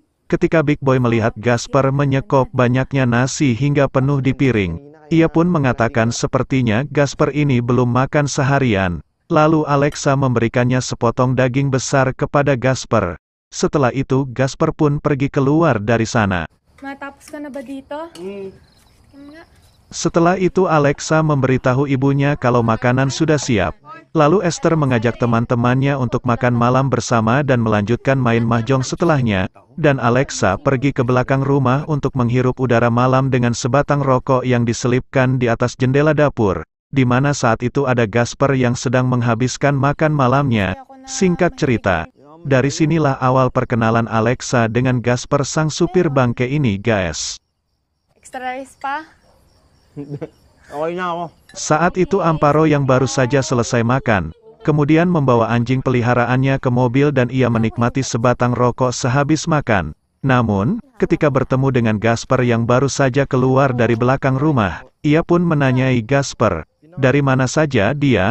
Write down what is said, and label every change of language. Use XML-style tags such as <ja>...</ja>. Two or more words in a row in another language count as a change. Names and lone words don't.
<id>Ketika Big Boy melihat Gasper menyekop banyaknya nasi hingga penuh di piring, ia pun mengatakan sepertinya Gasper ini belum makan seharian. Lalu Alexa memberikannya sepotong daging besar kepada Gasper. Setelah itu Gasper pun pergi keluar dari sana.</id> <tl>Matapos ka na ba dito?</tl> <id>Setelah itu Alexa memberitahu ibunya kalau makanan sudah siap. Lalu Esther mengajak teman-temannya untuk makan malam bersama dan melanjutkan main mahjong setelahnya, dan Alexa pergi ke belakang rumah untuk menghirup udara malam dengan sebatang rokok yang diselipkan di atas jendela dapur, di mana saat itu ada Gasper yang sedang menghabiskan makan malamnya. Singkat cerita, dari sinilah awal perkenalan Alexa dengan Gasper sang supir bangke ini guys.</id> <en>Extra rice</en> <tl>pa? Okay na ako.</tl> <id>Saat itu Amparo yang baru saja selesai makan, kemudian membawa anjing peliharaannya ke mobil dan ia menikmati sebatang rokok sehabis makan. Namun, ketika bertemu dengan Gasper yang baru saja keluar dari belakang rumah, ia pun menanyai Gasper, dari mana saja dia?</id>